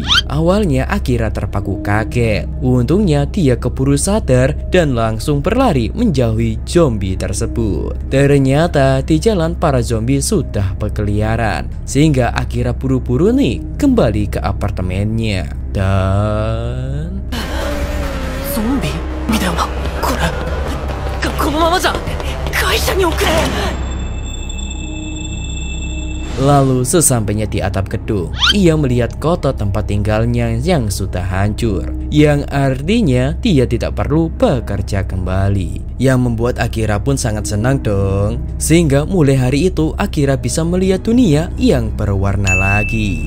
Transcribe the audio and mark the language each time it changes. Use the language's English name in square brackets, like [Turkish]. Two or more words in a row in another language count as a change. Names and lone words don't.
[Indonesian] Awalnya Akira terpaku kaget. Untungnya dia keburu sadar dan langsung berlari menjauhi zombie tersebut. Ternyata di jalan para zombie sudah berkeliaran, sehingga Akira buru-buru nih kembali ke apartemennya. Dan zombie? [Japanese] 見たよなこれ。このままじゃ会社に送れ。 [Indonesian] Lalu sesampainya di atap gedung, ia melihat kota tempat tinggalnya yang sudah hancur, yang artinya dia tidak perlu bekerja kembali. Yang membuat Akira pun sangat senang dong. Sehingga mulai hari itu Akira bisa melihat dunia yang berwarna lagi.